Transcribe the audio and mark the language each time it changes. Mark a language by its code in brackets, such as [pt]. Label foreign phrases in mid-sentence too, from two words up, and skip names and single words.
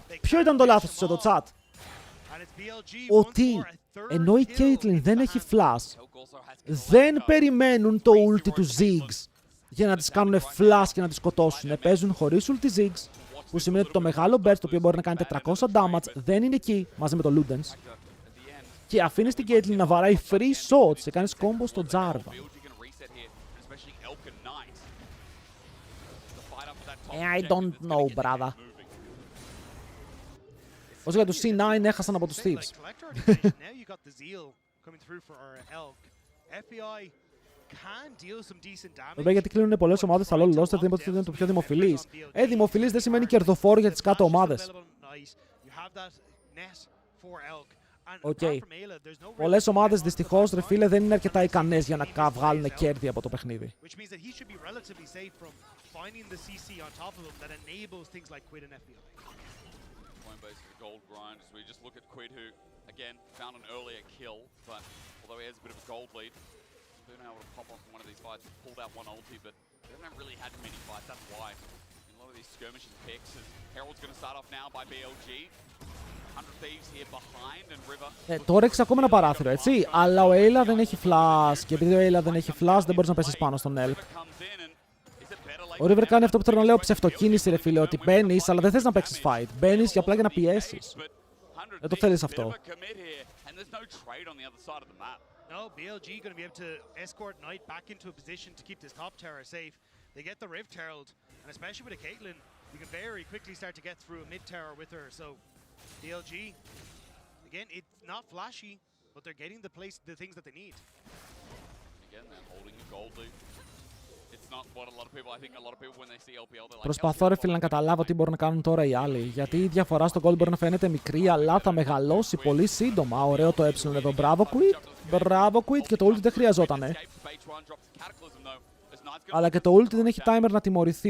[el] Ποιο ήταν το λάθος τους εδώ, chat? Ότι ενώ η Caitlyn δεν έχει flash, δεν περιμένουν το ulti του Ziggs για να τις κάνουν flash και να τις σκοτώσουν. Παίζουν χωρίς ulti Ziggs, που σημαίνει ότι το μεγάλο burst, το οποίο μπορεί να κάνει 400 damage, δεν είναι εκεί μαζί με το Ludens. Και αφήνεις την Caitlyn να βαράει [en] free shots [el] και κάνεις combo στο Jarvan. [en] I don't know, brother. [el] Όσο για τους C9 έχασαν από τους Thieves. Βέβαια, γιατί κλείνουν πολλές ομάδες στα LoL roster, δεν είπα ότι είναι το πιο δημοφιλής. Δημοφιλής δεν σημαίνει κερδοφόρο για τις κάτω ομάδες. Οκ. Πολλές ομάδες δυστυχώς, ρε φίλε, δεν είναι αρκετά ικανές για να βγάλουν κέρδη από το παιχνίδι. [en] Gold grind as we just look at Quid, who again found an earlier kill, but although he has a bit of a gold lead, he's been able to pop off in one of these fights, pulled out one ulti, but they haven't really had many fights. That's why in a lot of these skirmishes picks, as Herald's going to start off now by BLG. 100 Thieves here behind and River. [el] Τώρα έχεις ακόμα ένα παράθυρο, έτσι, αλλά ο Ayla δεν έχει flash και επειδή ο Ayla δεν έχει flash δεν μπορείς να πέσεις πάνω στον Elk. Ο River κάνει αυτό που θέλω να λέω, ψευτοκίνηση ρε φίλε, ότι μπαίνεις αλλά δεν θες να παίξεις fight. Μπαίνεις για απλά για να πιέσεις. Δεν το θέλεις αυτό. [en] No, BLG going to be able to escort Knight back into a position to keep this top tower safe. They get the Rift Herald, and especially with a Caitlyn, you can very quickly start to get through a mid tower with her. So BLG, again, it's not flashy, but they're getting the things that they need. Again, they're holding the gold lead. [el] Προσπαθώ ρε φίλε να καταλάβω τι μπορούν να κάνουν τώρα οι άλλοι. Γιατί η διαφορά στο goal μπορεί να φαίνεται μικρή, αλλά θα μεγαλώσει πολύ σύντομα. Ωραίο το εδώ. Μπράβο quit. Μπράβο quit. Και το ult δεν χρειαζότανε. Αλλά και το ult δεν έχει timer να τιμωρηθεί.